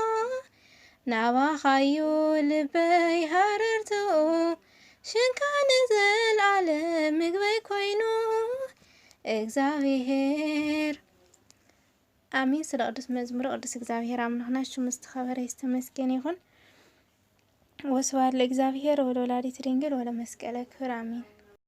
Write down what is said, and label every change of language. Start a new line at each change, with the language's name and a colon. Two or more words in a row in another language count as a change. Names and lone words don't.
Tigrinya: ናባኻዩ ልበይ ሃረርትኡ ሽንካን ዘለዓለም ምግበይ ኮይኑ እግዚአብሔር አሜን። ስለ ቅዱስ መዝሙር ቅዱስ እግዚአብሔር አምላክና ሽሙ ዝተኸበረ ይስተመስገን ይሁን።
Geez: ወስብሐት ለእግዚአብሔር ወለወላዲቱ ድንግል ወለመስቀለ ክብር አሜን።